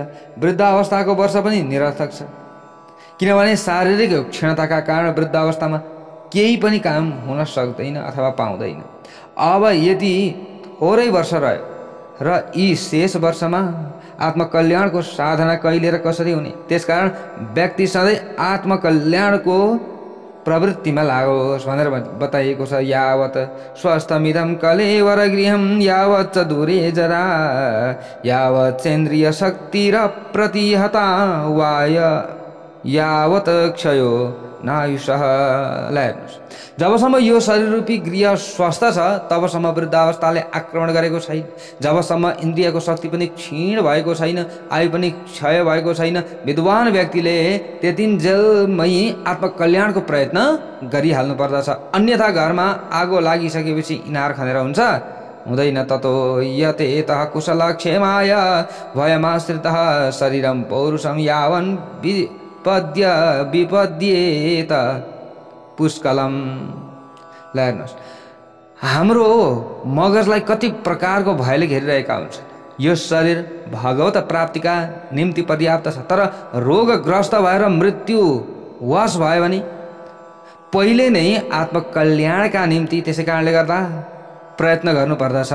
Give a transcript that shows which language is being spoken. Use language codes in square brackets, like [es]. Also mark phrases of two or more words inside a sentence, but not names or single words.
[ne] वृद्ध अवस्थाको वर्ष पनि निरर्थक छ, किनभने शारीरिक क्षणताका कारण वृद्ध अवस्थामा केही पनि काम हुन सक्दैन अथवा पाउँदैन। अब यदि थोरै वर्ष रह्यो र यी शेष वर्षमा आत्मकल्याणको साधना कहिले र कसरी हुने? त्यसकारण व्यक्ति सधैँ आत्मकल्याणको प्रवृत्तिमा लागोस् भनेर बताइएको छ। [sa] यावत् स्वस्थमिदं कलेवर गृहं यावत् च दूरे जरा यावत् चेन्द्रिय शक्तिर प्रतिहता वाय यावत् क्षयो नायुषः। [ne] ल हेर्नुहोस्, जबसम्म यो शरीर रूपी गृह स्वस्थ छ तबसम्म वृद्धावस्थाले आक्रमण गरेको छैन। जबसम्म इन्द्रियको शक्ति पनि क्षीण भएको छैन, आयु पनि क्षय भएको छैन, विद्वान व्यक्तिले त्यतिन्जेलमै आत्मकल्याणको प्रयत्न गरिहाल्नु पर्दछ। अन्यथा घरमा आगो लागिसकेपछि इनार खनेर हुन्छ? हुँदैन। [sa] ततो यतेतः कुशल क्षेमाय भयमाश्रितः शरीरं पौरुषं यावन् विपद्येत पुष्कलम। [ne] ल हेर्नुहोस्, हाम्रो मगजलाई कति प्रकारको भयले घेरिरहेका हुन्छन्। यो शरीर भगवत प्राप्तिका निम्ति पर्याप्त छ, तर रोगग्रस्त भएर मृत्यु वश भयो भने पहिले नै आत्मकल्याणका निम्ति त्यसै कारणले गर्दा प्रयत्न गर्नुपर्दछ।